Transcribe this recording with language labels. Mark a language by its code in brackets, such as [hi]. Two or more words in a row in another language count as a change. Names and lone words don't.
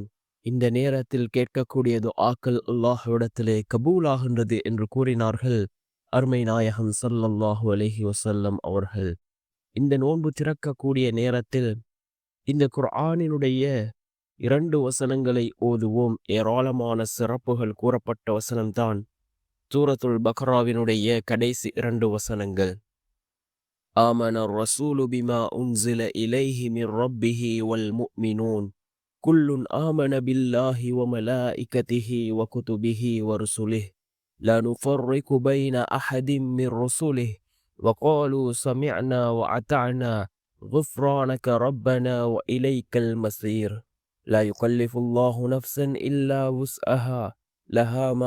[ta] இந்த நேரத்தில் கேட்கக்கூடிய துஆக்கள் அல்லாஹ்விடத்திலே கபூலாகின்றது என்று கூறினார்கள் அருமை நாயகம் [ar] صلى الله عليه وسلم [ta] அவர்கள். இந்த நோன்பு திறக்கக்கூடிய நேரத்தில் இந்த குர்ஆனினுடைய 2 வசனங்களை ஓதுவோம். ஏராளமான சிறப்புகள் கூறப்பட்ட வசனம்தான் சூரத்துல் பக்ராவினுடைய கடைசி 2 வசனங்கள். [ar] آمن الرسول بما أنزل إليه من ربه والمؤمنون كل آمن بالله وملائكته وكتبه ورسله لا نفرق بين أحد من رسله وقالوا سمعنا وأطعنا غفرانك ربنا وإليك المصير لا يكلف الله نفسا إلا وسعها لها ما